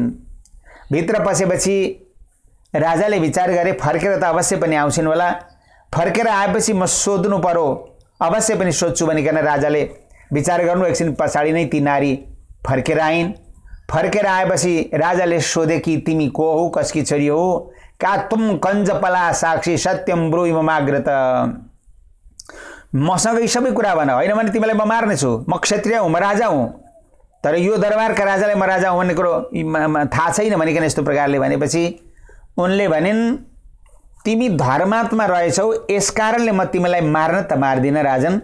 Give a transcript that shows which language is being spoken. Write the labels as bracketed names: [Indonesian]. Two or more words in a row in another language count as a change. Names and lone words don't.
[Nepali] भित्र पसेपछि राजाले विचार गरे फर्केर त अवश्य पनि आउँछिन् होला, फर्केर आएपछि म सोध्नु पर्यो, अवश्य पनि सोध्छु भनिकन राजाले विचार गर्नु। एकछिन पछाडि नै ती नारी फर्केर आइन्। फर्केर आएपछि राजाले सोधे कि तिमी को हौ, कसकी छोरी हो, [Sanskrit] का तुम कञ्जपला साक्षी सत्यम ब्रूहि ममाग्रत, [Nepali] मसँगै सबै कुरा भन, होइन भने तिमीलाई म मार्नेछु, म क्षत्रिय हुँ, म राजा हुँ, तर यो दरबारका राजालाई म राजा हुँ भन्ने कुरो थाहा छैन भनिकन यस्तो प्रकारले भनेपछि उनले भनिन् तिमी धर्मात्मा रहेछौ, यसकारणले म तिमीलाई मार्न त मार्दिन राजन।